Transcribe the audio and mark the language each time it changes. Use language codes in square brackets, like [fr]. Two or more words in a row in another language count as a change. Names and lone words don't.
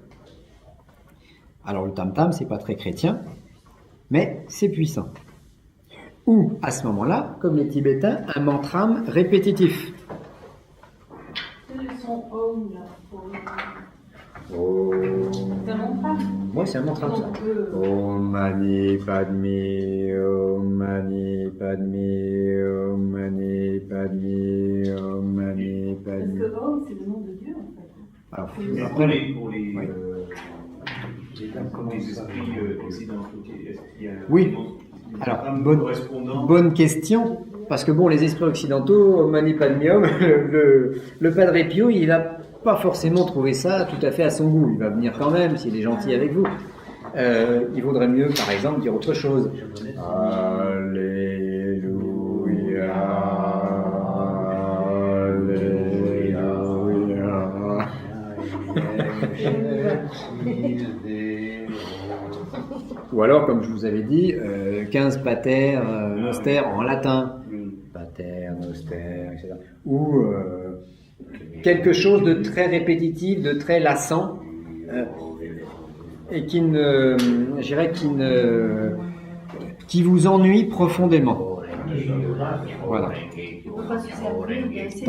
[fr] Alors le tam-tam, c'est pas très chrétien, mais c'est puissant. Ou, à ce moment-là, comme les Tibétains, un mantram répétitif. C'est le son Om, là. Oh. C'est un mantra. Oui, c'est un mantram, ça. [sa] Om Mani Padme, Om Mani Padme, Om Mani Padme, Om Mani [fr] Parce Padme. que Om, c'est le nom de Dieu, en fait. Alors, Mais après, pour les esprits occidentaux, est-ce qu'il y a oui. Alors, bonne question, parce que bon, les esprits occidentaux, [sa] Mani Padme Hum, [fr] le Padre Pio, il va pas forcément trouver ça tout à fait à son goût. Il va venir quand même, s'il est gentil avec vous. Il vaudrait mieux, par exemple, dire autre chose. Alléluia, Alléluia. Ou alors, comme je vous avais dit, 15 [la] pater, noster [fr] en latin. [la] Pater, noster, [fr] etc. Ou quelque chose de très répétitif, de très lassant, et qui vous ennuie profondément. Voilà. On peut pas se servir d'un CD.